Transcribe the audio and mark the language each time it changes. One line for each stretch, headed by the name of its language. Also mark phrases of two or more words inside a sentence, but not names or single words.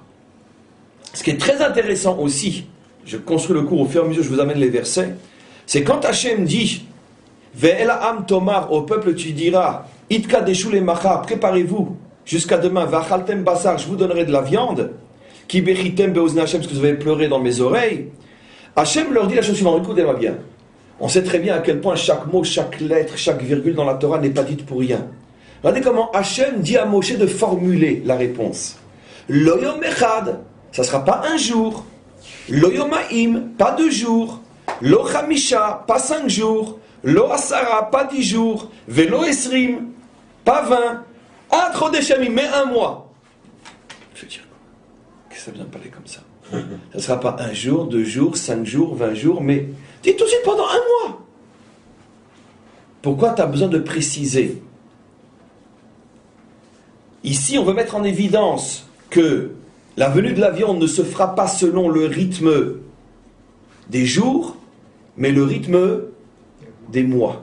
French: Ce qui est très intéressant aussi, je construis le cours au fur et à mesure, je vous amène les versets, c'est quand Hachem dit
Hebrew: ואל העם תאמר,
French: au peuple tu diras
Hebrew: התקדשו למחר,
French: préparez-vous jusqu'à demain,
Hebrew: ואכלתם בשר,
French: je vous donnerai de la viande.
Hebrew: כי בכיתם באזני השם,
French: parce que vous avez pleuré dans mes oreilles. Hachem leur dit la chose suivante, écoutez-moi bien. On sait très bien à quel point chaque mot, chaque lettre, chaque virgule dans la Torah n'est pas dite pour rien. Regardez comment Hachem dit à Moshe de formuler la réponse.
Hebrew: לא יום אחד,
French: ça ne sera pas un jour.
Hebrew: לא יומיים,
French: pas 2 jours.
Hebrew: לא חמישה,
French: pas 5 jours.
Hebrew: לא עשרה,
French: pas 10 jours.
Hebrew: ולא עשרים,
French: pas 20.
Hebrew: עד חודש ימים,
French: mais 1 mois. Je veux dire quoi? Qu'est-ce que ça vient de parler comme ça? Ça ne sera pas 1 jour, 2 jours, 5 jours, 20 jours, mais dis tout de suite pendant 1 mois. Pourquoi tu as besoin de préciser? Ici, on veut mettre en évidence que la venue de la viande ne se fera pas selon le rythme des jours, mais le rythme des mois.